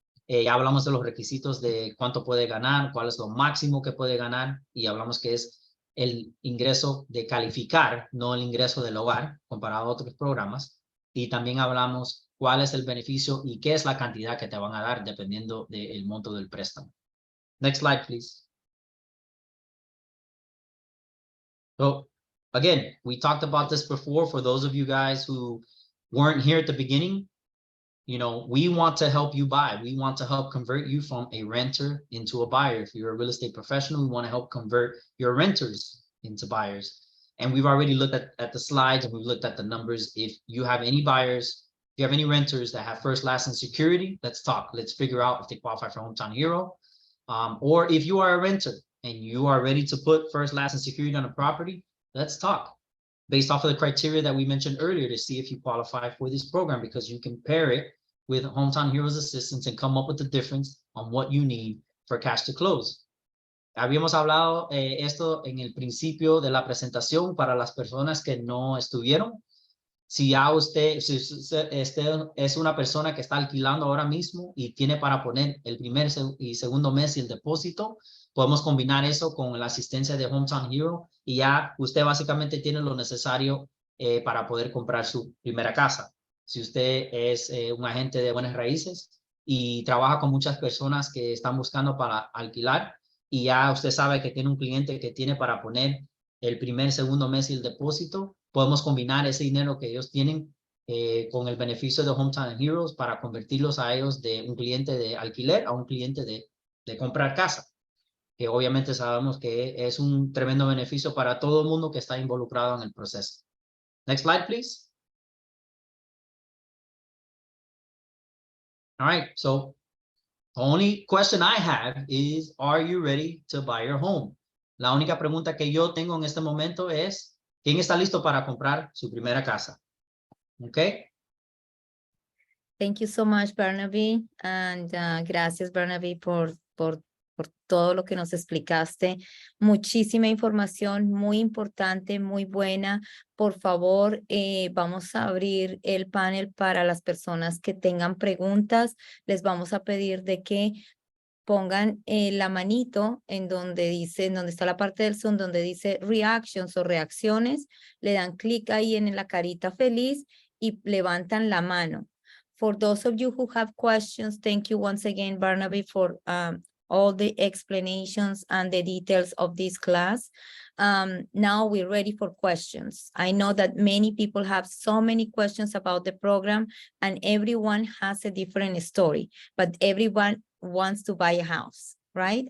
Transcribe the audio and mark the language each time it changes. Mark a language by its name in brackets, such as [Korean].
[Spanish] Ya hablamos de los requisitos de cuánto puede ganar, cuál es lo máximo que puede ganar, y hablamos que es el ingreso de calificar, no el ingreso del hogar, comparado a otros programas. Y también hablamos cuál es el beneficio y qué es la cantidad que te van a dar dependiendo del monto del préstamo. [English] Next slide, please. So, again, we talked about this before. For those of you guys who weren't here at the beginning, you know, we want to help you buy. We want to help convert you from a renter into a buyer. If you're a real estate professional, we want to help convert your renters into buyers. And we've already looked at the slides and we've looked at the numbers. If you have any buyers, if you have any renters that have first, last, and security, let's talk. Let's figure out if they qualify for Hometown Hero. Or if you are a renter and you are ready to put first, last, and security on a property, let's talk. Based off of the criteria that we mentioned earlier to see if you qualify for this program, because you compare it with Hometown Heroes Assistance and come up with the difference on what you need for cash to close. [Spanish] Habíamos hablado esto en el principio de la presentación para las personas que no estuvieron. Si ya usted es una persona que está alquilando ahora mismo y tiene para poner el primer y segundo mes y el depósito, podemos combinar eso con la asistencia de Hometown Hero y ya usted básicamente tiene lo necesario para poder comprar su primera casa. Si usted es un agente de bienes raíces y trabaja con muchas personas que están buscando para alquilar, y ya usted sabe que tiene un cliente que tiene para poner el primer, segundo mes y el depósito, podemos combinar ese dinero que ellos tienen con el beneficio de Hometown Heroes para convertirlos a ellos de un cliente de alquiler a un cliente de comprar casa, que obviamente sabemos que es un tremendo beneficio para todo el mundo que está involucrado en el proceso. Next slide, please. [English] All right, so the only question I have is, are you ready to buy your home? [Spanish] La única pregunta que yo tengo en este momento es, ¿quién está listo para comprar su primera casa? [English] Okay. Thank you so much, Barnaby. [Spanish] And gracias, Barnaby, por todo lo que nos explicaste. Muchísima información, muy importante, muy buena. Por favor, vamos a abrir el panel para las personas que tengan preguntas. Les vamos a pedir de que pongan la manito en donde dice, en donde está la parte del Zoom, donde dice reactions o reacciones. Le dan clic ahí en la carita feliz y levantan la mano. [English] For those of you who have questions, thank you once again, Barnaby, for all the explanations and the details of this class. Now we're ready for questions. I know that many people have so many questions about the program, and everyone has a different story, but everyone wants to buy a house, right?